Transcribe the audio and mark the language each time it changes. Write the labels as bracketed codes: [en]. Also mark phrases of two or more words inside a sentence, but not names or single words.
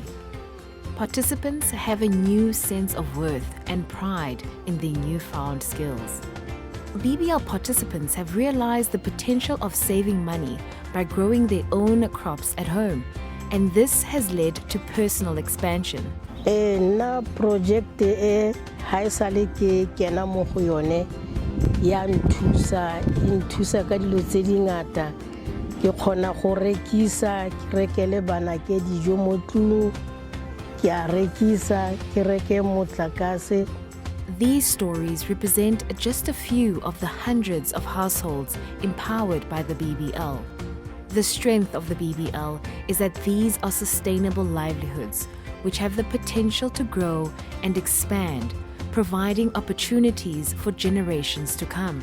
[en] Participants have a new sense of worth and pride in their newfound skills. BBL participants have realized the potential of saving money by growing their own crops at home, and this has led to personal expansion. [tn] Na project e ha e sale ke kena mo go yone ya nthusa ka dilo tse dingata ke kgona go rekisa ke rekele bana ke dijo mo tlung ke a rekisa ke reke motlakase. [en] These stories represent just a few of the hundreds of households empowered by the BBL. The strength of the BBL is that these are sustainable livelihoods which have the potential to grow and expand, providing opportunities for generations to come.